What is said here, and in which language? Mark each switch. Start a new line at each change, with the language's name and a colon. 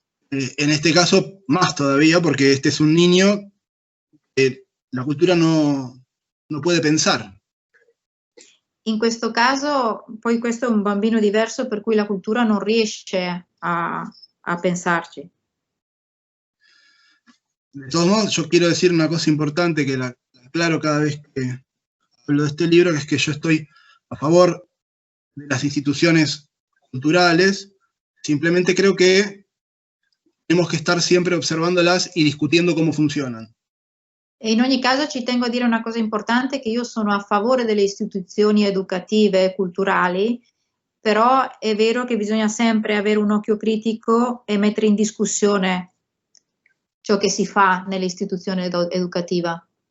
Spanish: En este caso, más todavía, porque este es un niño que la cultura no puede pensar.
Italian: In questo caso, poi questo è un bambino diverso, per cui la cultura non riesce a pensarci.
Spanish: De todos modos, yo quiero decir una cosa importante que la aclaro cada vez que hablo de este libro, que es que yo estoy a favor de las instituciones culturales. Simplemente creo que tenemos que estar siempre observándolas y discutiendo cómo funcionan.
Italian: E in ogni caso ci tengo a dire una cosa importante, che io sono a favore delle istituzioni educative e culturali, però è vero che bisogna sempre avere un occhio critico e mettere in discussione ciò che si fa nell'istituzione educativa.